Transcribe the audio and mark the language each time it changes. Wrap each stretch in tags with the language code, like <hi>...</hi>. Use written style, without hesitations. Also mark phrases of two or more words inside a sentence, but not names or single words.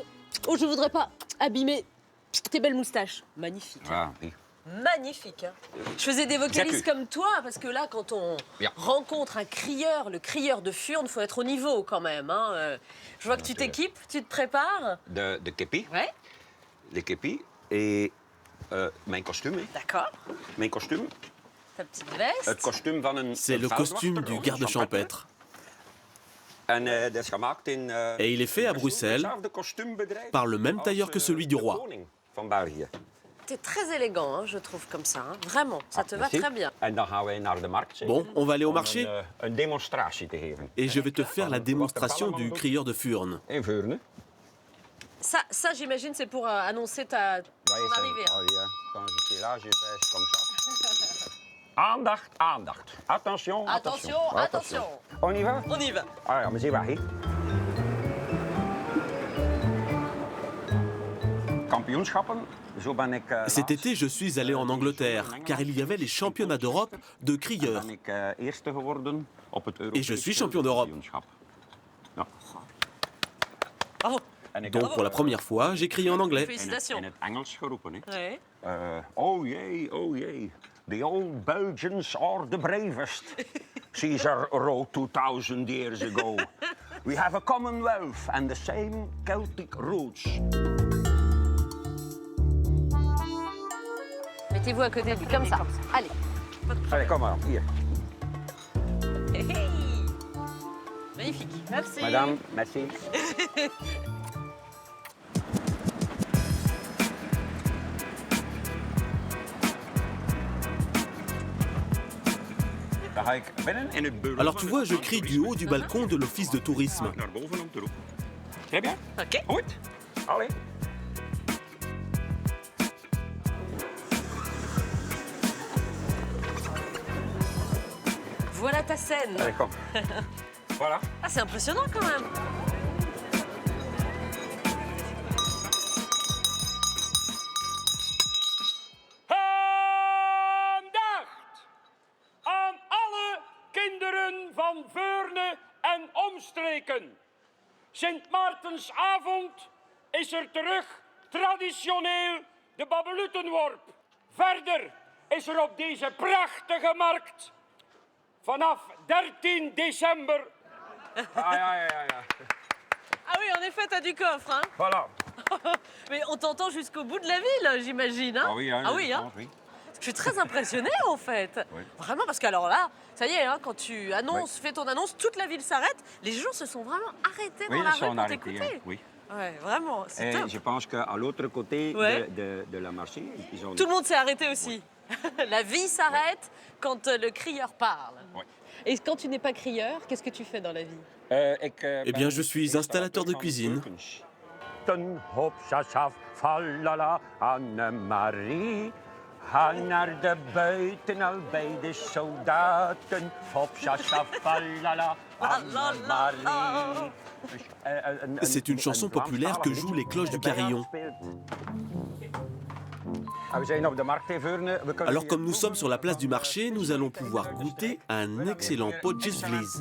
<fr>Oh, je voudrais pas abîmer tes belles moustaches. Magnifique. Ah, oui. Magnifique. Hein. Je faisais des vocalises comme toi, parce que là, quand on rencontre un crieur, le crieur de Furnes, il faut être au niveau quand même. Hein. Je vois que tu t'équipes, tu te prépares. De képi. Ouais. De képi et</fr> <nl>mijn kostuum.</nl> <fr>D'accord.</fr> <nl>Mijn kostuum.</nl> <fr>Ta petite veste. C'est le costume du garde champêtre. Et il est fait à Bruxelles par le même tailleur que celui du roi. T'es très élégant, hein, je trouve, comme ça. Hein. Vraiment, ça te va très bien. Bon, on va aller au marché. Et je vais te faire la démonstration du crieur de Furnes. Ça j'imagine, c'est pour annoncer ton arrivée. Quand je suis là, je fais comme ça.</fr> <nl>Aandacht, aandacht.</nl> <fr>Attention, attention. Attention. On y va? On y va. Alors,</fr> <nl>maar zie waar, hè? Kampioenschappen.</nl> <fr>Cet été, je suis allé en Angleterre, car il y avait les championnats d'Europe de crieurs. Et je suis champion d'Europe. Oh. Donc, pour la première fois, j'ai crié en anglais. Félicitations. Ouais.</fr> <nl>Oh jee, oh jee.</nl> <en>The old Belgians are the bravest. Caesar wrote 2000 years ago. We have a commonwealth and the same Celtic roots.</en> <fr>Mettez-vous à côté de lui, comme ça. Allez. Allez,</fr> <nl>kom maar, hier.</nl> <fr>Hey. Magnifique. Merci. Madame, merci. Alors tu vois, je crie du haut du balcon de l'office de tourisme. Très bien. Ok.</fr> <nl>Goed. Allez.</nl> <fr>Voilà ta scène. Allez, kom. Voilà. Ah, c'est impressionnant quand même.</fr> <nl>Van Veurne en omstreken. Sint Maartensavond is terug traditioneel de Babbelutenworp. Verder is op deze prachtige markt vanaf 13 december</nl> <fr>Ah oui, en effet, t'as du coffre, hein. Voilà. Mais on t'entend jusqu'au bout de la ville, j'imagine, hein. Ah oui, oui. Je suis très impressionnée, en fait. Oui. Vraiment, parce que alors là, ça y est, hein, quand tu annonces, fais ton annonce, toute la ville s'arrête. Les gens se sont vraiment arrêtés dans la rue pour t'écouter. Oui. Ouais, vraiment, c'est top. Je pense qu'à l'autre côté de la marché, ils ont... Tout le monde s'est arrêté aussi. La vie s'arrête quand le crieur parle. Ouais. Et quand tu n'es pas crieur, qu'est-ce que tu fais dans la vie? Eh bien, je suis installateur de cuisine. Anne-Marie,</fr> <nl>hang naar de buiten al bij de soldaten.</nl> <fr>Hop, Anne-Marie. C'est une chanson populaire que jouent les cloches du carillon. Alors comme nous sommes sur la place du marché, nous allons pouvoir goûter un excellent potjesvlees.</fr>